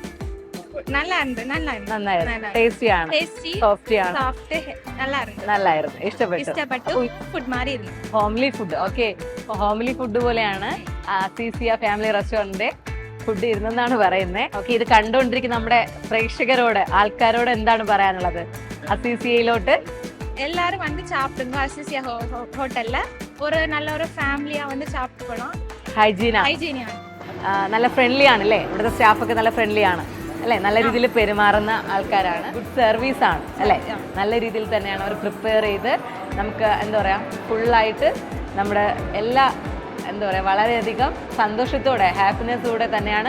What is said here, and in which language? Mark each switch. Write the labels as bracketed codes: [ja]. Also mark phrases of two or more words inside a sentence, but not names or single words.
[ml] നന്നായിരുന്നു. ടേസ്റ്റി ആണ്, സോഫ്റ്റി ആണ്, നല്ലായിരുന്നു. ഇഷ്ടപ്പെട്ടു. [en] homely food. [ml] ഓക്കെ, [en] homely food [ml] പോലെയാണ് അസീസിയ ഫാമിലി റെസ്റ്റോറന്റിന്റെ ഫുഡ് ഇരുന്നെന്നാണ് പറയുന്നത്. ഓക്കെ, ഇത് കണ്ടുകൊണ്ടിരിക്കുന്ന നമ്മുടെ ആൾക്കാരോട് എന്താണ് പറയാനുള്ളത്? അസീസിയയിലോട്ട് [ta] எல்லாரும் வந்து சாப்பிடுங்க. அசிசியா ஹோட்டல்ல நல்ல ஃபேமிலியா வந்து சாப்பிட்டு போலாம். [ml] ഹൈജീനാണ്, നല്ല ഫ്രണ്ട്ലി ആണ് അല്ലേ? ഇവിടുത്തെ സ്റ്റാഫൊക്കെ നല്ല ഫ്രണ്ട്ലി ആണ് അല്ലെ? നല്ല രീതിയിൽ പെരുമാറുന്ന ആൾക്കാരാണ്. [en] good service [ml] ആണ് അല്ലെ? നല്ല രീതിയിൽ തന്നെയാണ് അവർ പ്രിപ്പയർ ചെയ്ത് നമുക്ക് എന്താ പറയാ ഫുള്ളായിട്ട് നമ്മുടെ എല്ലാ എന്താ പറയാ വളരെയധികം സന്തോഷത്തോടെ ഹാപ്പിനെസ്സോടെ തന്നെയാണ്.